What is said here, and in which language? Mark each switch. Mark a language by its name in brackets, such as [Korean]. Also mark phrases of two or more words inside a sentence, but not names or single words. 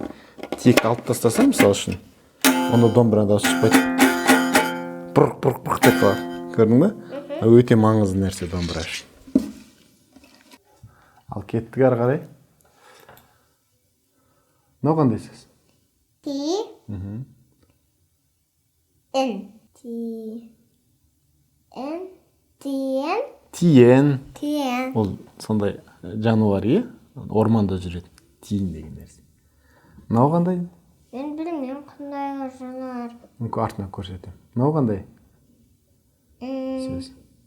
[Kazakh] Тиек алып тастаса мысалы үшін, онда домбыраның дауысы шықпайды. Бұрқ деп қалады. Көрдің бе? Өте маңызды нәрсе домбыра үшін. Ал кеттік ары қарай. Мынау қандай сөз? Ти. Н. Ти. Н. Тиен. Тиен. Тиен. Ол сондай жануар, е? Орманда жүреді. Тиен деген нәрсе. Мынау қандай? Мен білмеймін қандай жануар. Артынан көрсетемін. Мынау қандай сөз?